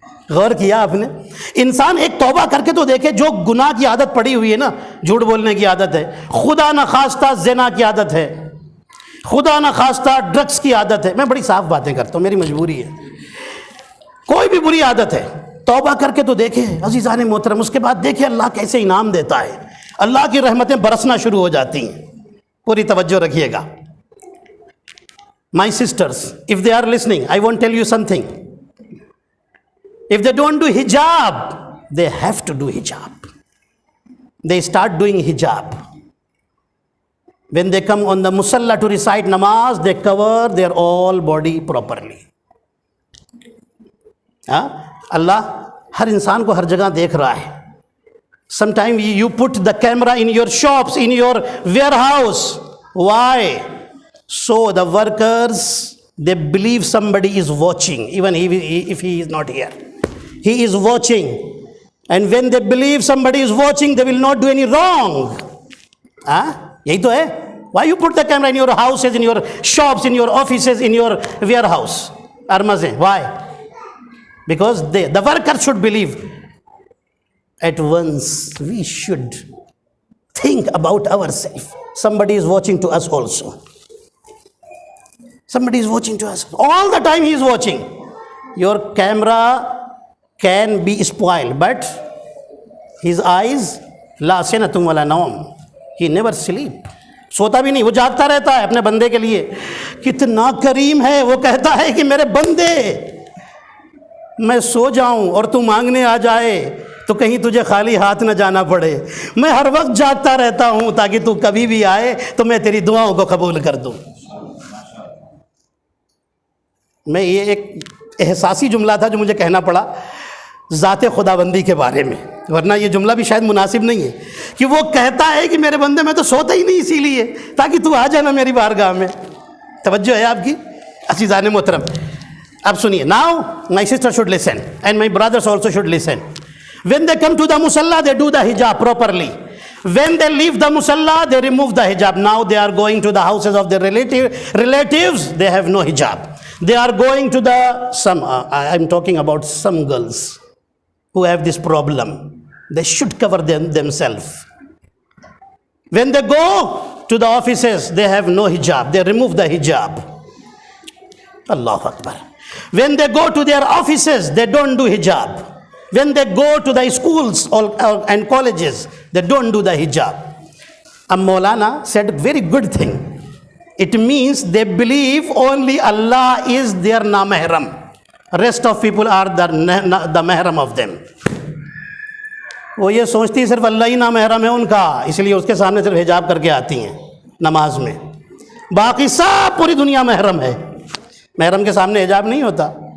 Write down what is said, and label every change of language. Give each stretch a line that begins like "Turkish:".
Urdu: غور کیا آپ نے؟ انسان ایک توبہ کر کے تو دیکھے. جو گناہ کی عادت پڑی ہوئی ہے نا، جھوٹ بولنے کی عادت ہے، خدا نہ خواستہ زنا کی عادت ہے، خدا نہ خواستہ ڈرگس کی عادت ہے. میں بڑی صاف باتیں کرتا ہوں، میری مجبوری ہے. کوئی بھی بری عادت ہے، توبہ کر کے تو دیکھے عزیزان محترم. اس کے بعد دیکھے اللہ کیسے انعام دیتا ہے، اللہ کی رحمتیں برسنا شروع ہو جاتی ہیں. پوری توجہ رکھیے گا.
English: My sisters, if they are listening, I want to tell you something. If they don't do hijab, they have to do hijab. They start doing hijab. When they come on the musalla to recite namaz, they cover their all body properly.
Urdu: اللہ ہر انسان کو ہر جگہ دیکھ رہا ہے.
English: Sometimes you put the camera in your shops, in your warehouse. Why? So the workers, they believe somebody is watching, even if he is not here. He is watching. And when they believe somebody is watching, they will not do any wrong.
Urdu: یہی تو ہے.
English: Why you put the camera in your houses, in your shops, in your offices, in your warehouse? Armazen. Why? Because the worker should believe. At once, we should think about ourselves. Somebody is watching to us also. Somebody is watching to us. All the time he is watching. Your camera can be spoiled, but his eyes,
Arabic: la sinatum wala naum.
English: He never sleep.
Urdu: سوتا بھی نہیں، وہ جاگتا رہتا ہے اپنے بندے کے لیے. کتنا کریم ہے، وہ کہتا ہے کہ میرے بندے میں سو جاؤں اور تو مانگنے آ جائے تو کہیں تجھے خالی ہاتھ نہ جانا پڑے. میں ہر وقت جاگتا رہتا ہوں تاکہ تو کبھی بھی آئے تو میں تیری دعاؤں کو قبول کر دوں. میں یہ ایک احساسی جملہ تھا جو مجھے کہنا پڑا ذات خداوندی کے بارے میں، ورنہ یہ جملہ بھی شاید مناسب نہیں ہے کہ وہ کہتا ہے کہ میرے بندے میں تو سوتا ہی نہیں اسی لیے تاکہ تو آ جانا میری بارگاہ میں. توجہ ہے آپ کی عزیزان محترم؟ اب سنیے.
English: Now my sister should listen and my brothers also should listen. When they come to the musalla, they do the hijab properly. When they leave the musalla, they remove the hijab. Now they are going to the houses of their relatives, they have no hijab. They are going to I'm talking about some girls who have this problem. They should cover themselves. When they go to the offices, they have no hijab. They remove the hijab. Allahu Akbar. When they go to their offices, they don't do hijab. When they go to the schools and colleges, they don't do the hijab. A Maulana said a very good thing. It means they believe only Allah is their namahram. Rest of people are the mahram of them.
Urdu: وہ یہ سوچتی ہے صرف اللہ ہی نامحرم ہے ان کا، اس لیے اس کے سامنے صرف حجاب کر کے آتی ہیں نماز میں، باقی سب پوری دنیا محرم ہے، محرم کے سامنے حجاب نہیں ہوتا.